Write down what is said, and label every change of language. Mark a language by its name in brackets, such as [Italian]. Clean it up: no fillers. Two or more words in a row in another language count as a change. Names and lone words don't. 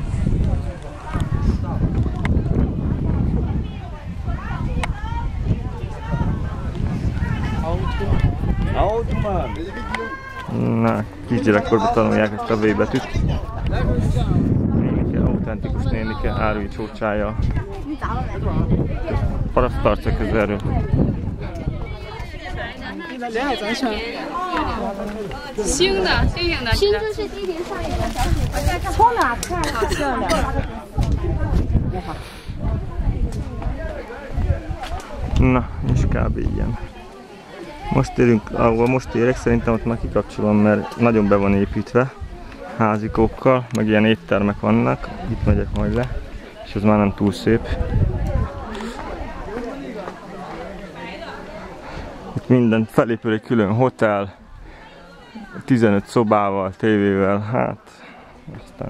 [Hungarian] Na, kisgyerekkorban tanulják ezt a V betűt. Nénike, autentikus nénike, árui csócsája. Parasztarca közelről. [Chinese] 新的，新型的。新就是地铁上有个小姐姐，从哪看？好漂亮。 [Hungarian] Na, és kb. Ilyen. Most érünk, ahol most érek, szerintem ott már kikapcsolom, mert nagyon be van építve házikókkal, meg ilyen éttermek vannak. Itt megyek majd le, és ez már nem túl szép. Itt minden felépül egy külön hotel, 15 szobával, tévével, hát aztán.